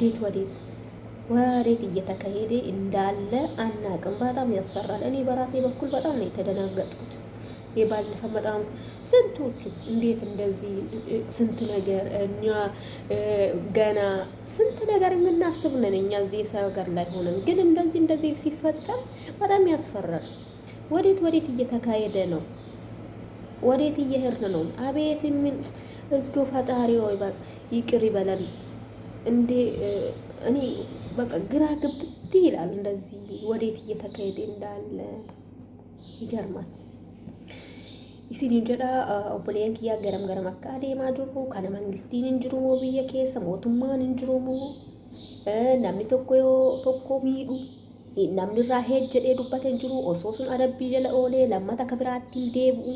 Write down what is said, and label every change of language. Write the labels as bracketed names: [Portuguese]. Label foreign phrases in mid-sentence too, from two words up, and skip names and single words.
[Amharic] ወዴት እየተካሄደ እንዳለ አናቅም። በጣም ያስፈራል። እኔ በራሴ በኩል በጣም ነው የተደናገጥኩት። የባለፈ በጣም ስንቶቹ እንዴት እንደዚህ ስንት ነገር እኛ ገና ስንት ነገር የምናስብ ነን እኛ እዚህ የሰው ሀገር ላይ ሆነን ግን እንደዚህ ሲፈጠር በጣም ያስፈራል። ወዴት እየተካሄደ ነው? ወዴት እየሄድን ነው? አቤት ምን እስኪ ፈጣሪ ሆይ በቃ ይቅር ይበለን። እንዴ እኔ በቃ ግራ ግብት ይላል። እንደዚህ ወዴት እየተካሄደ እንዳለ ይገርማል። [Oromo] isin jedha obboleen kiyya garam akka adeemaa jiru kana mangistiin hin jiru moo biyya keessa mootummaan hin jiru moo namni tokko miidhu namni irraa heed jedhee dubbate hin jiru osoo sun adabbii jala oolee lammata akka biraatti hin deebi'u.